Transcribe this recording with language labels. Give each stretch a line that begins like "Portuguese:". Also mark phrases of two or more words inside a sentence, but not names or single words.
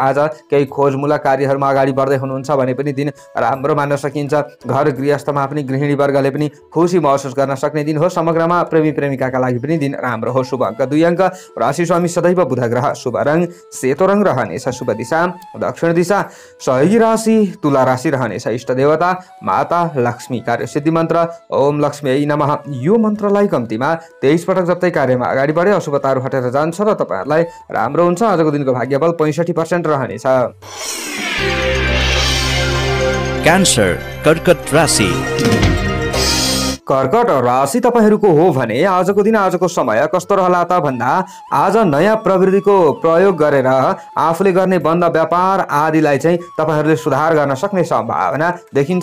Nepali: आज केही खोजमूलक कार्यहरूमा अगाडि बढ्दै हुनुहुन्छ भने पनि दिन राम्रो मान्न सकिन्छ। घर गृहस्थमा पनि गृहिणी वर्गले पनि खुसी महसुस गर्न सक्ने दिन हो। समग्रमा प्रेमी प्रेमिकाका लागि पनि दिन राम्रो हो। शुभ अङ्क 2 अङ्क, राशि स्वामी सदैव बुध ग्रह, शुभ रङ सेतो रङ रहनेछ, शुभ दिशा दक्षिण दिशा, सहयोगी राशि तुला राशि रहनेछ, इष्ट देवता माता लक्ष्मी, कार्य सिद्धि मन्त्र
Sanskrit: ओम लक्ष्मी नमः।
Nepali: यो मन्त्रलाई कम्तीमा 23 पटक जप्दै कार्यमा अगाडि बढे अशुभताहरू हटेर जान्छ र तपाईँहरूलाई राम्रो हुन्छ। आजको दिनको भाग्यबल 65% रहनेछ। क्यान्सर कर्कट राशि। कर्कट राशि तपाईँहरूको हो भने आजको दिन आजको समय कस्तो रहला त भन्दा आज नयाँ प्रविधिको प्रयोग गरेर आफूले गर्ने बन्द व्यापार आदिलाई चाहिँ तपाईँहरूले सुधार गर्न सक्ने सम्भावना देखिन्छ।